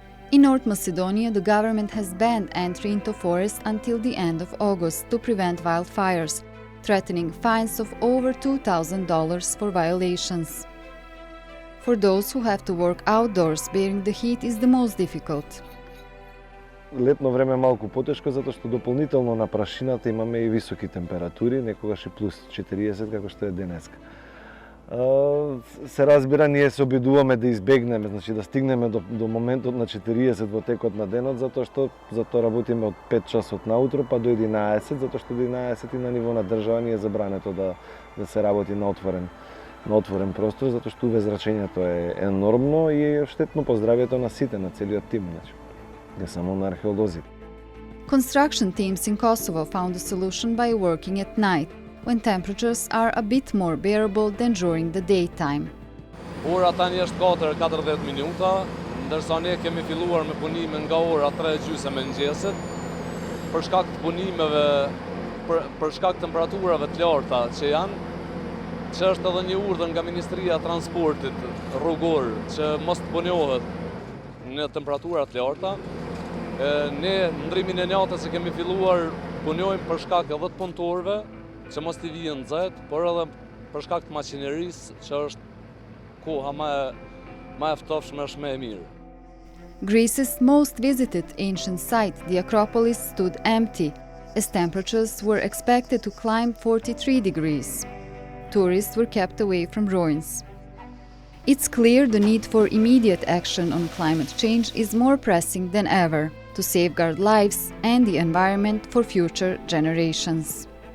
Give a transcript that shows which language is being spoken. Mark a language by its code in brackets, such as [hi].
[en] In North Macedonia, the government has banned entry into forests until the end of August to prevent wildfires, threatening fines of over $2,000 for violations. For those who have to work outdoors, bearing the heat is the most difficult. [mk] Летно време е малку потешко, затоа што дополнително на прашината имаме и високи температури, некогаш и плюс 40, како што е денеска. Се разбира, ние се обидуваме да избегнеме, значи да стигнеме до моментот на 40 во текот на денот, затоа работиме од 5 часот наутро па до 11, затоа што до 11 и на ниво на држава ни е забрането да се работи на отворен простор, затоа што UV зрачењето е енормно и е штетно по здравјето на сите, на целиот тим, значи, не само на археолозите. [en] Construction teams in Kosovo found a solution by working at night, when temperatures are a bit more bearable than during the daytime. [sq] Ora tani është 4:40 minuta, ndërsa ne kemi filluar me punime nga ora 3:30 e mëngjesit për shkak të punimeve, për shkak të temperaturave të larta që janë, që është edhe një urdhër nga Ministria e Transportit rrugor që mos të punohet në temperatura të larta. Ne ndrimin e natës që kemi filluar punojmë për shkak edhe të punëtorëve që mos t'i vijë nxehtë, por edhe për shkak të maqinerisë që është koha më e ftofshme, është më e mirë. [en] Greece's most visited ancient site, the Acropolis, stood empty, as temperatures were expected to climb 43 degrees. Tourists were kept away from ruins. It's clear the need for immediate action on climate change is more pressing than ever to safeguard lives and the environment for future generations.